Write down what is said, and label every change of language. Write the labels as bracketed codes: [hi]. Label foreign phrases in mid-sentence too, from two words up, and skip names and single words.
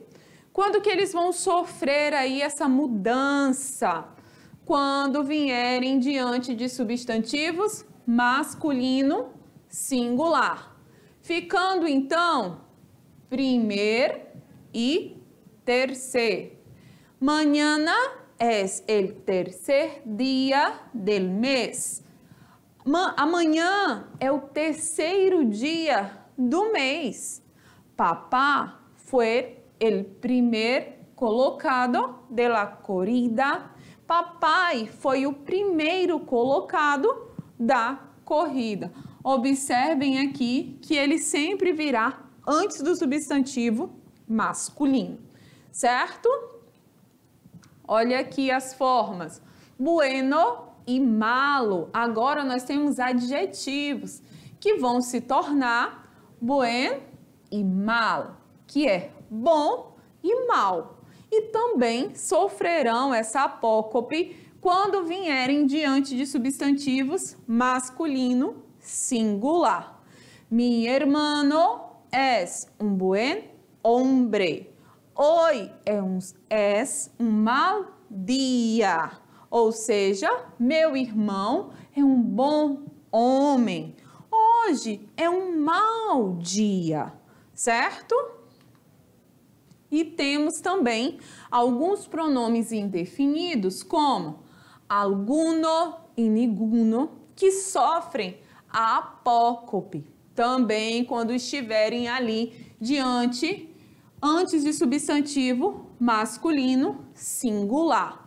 [pt] Quando que eles vão sofrer aí essa mudança? Quando vierem diante de substantivos masculino singular. Ficando então primeiro e terceiro. [es] Mañana es el tercer día del mes. [pt] Amanhã é o terceiro dia do mês. [es] Papá foi el primer colocado de la corrida. [pt] Papai foi o primeiro colocado da corrida. Observem aqui que ele sempre virá antes do substantivo masculino, certo? Olha aqui as formas. Bueno e malo. Agora nós temos adjetivos que vão se tornar buen e mal, que é bom e mal. E também sofrerão essa apócope quando vierem diante de substantivos masculino singular. [es] Mi hermano es un buen hombre. Hoy es [pt] um mal dia. Ou seja, meu irmão é um bom homem. Hoje é um mau dia, certo? E temos também alguns pronomes indefinidos, como alguno e ninguno, que sofrem a apócope, também quando estiverem ali antes de substantivo masculino singular.